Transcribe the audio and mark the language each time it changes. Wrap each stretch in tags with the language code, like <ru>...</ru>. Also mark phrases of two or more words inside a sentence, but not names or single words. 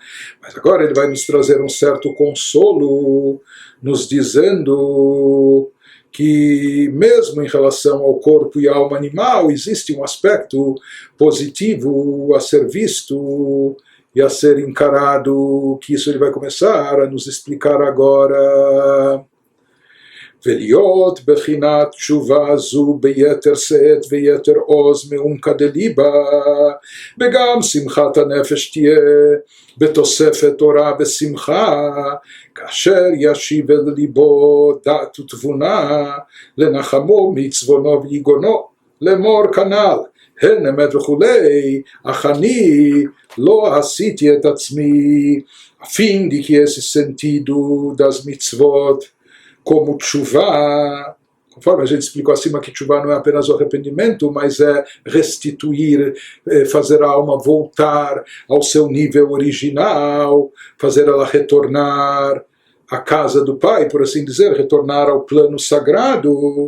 <pt>Mas agora ele vai nos trazer um certo consolo, nos dizendo que mesmo em relação ao corpo e à alma animal existe um aspecto positivo a ser visto e a ser encarado, que isso ele vai começar a nos explicar agora.</pt> <he>ולהיות בחינת תשובה זו ביתר שאת ויתר עוז מעומקא דליבה, וגם שמחת הנפש תהיה בתוספת תורה ושמחה, כאשר ישיב אל ליבו דעת ותבונה, לנחמו מצוונו ויגונו, לאמור כנ"ל, הן אמת וכולי, אך אני לא עשיתי את עצמי,</he> <pt>afim de que esse sentido das mitzvot, como tshuva, conforme a gente explicou acima que tshuva não é apenas o arrependimento, mas é restituir, fazer a alma voltar ao seu nível original, fazer ela retornar à casa do Pai, por assim dizer, retornar ao plano sagrado.</pt>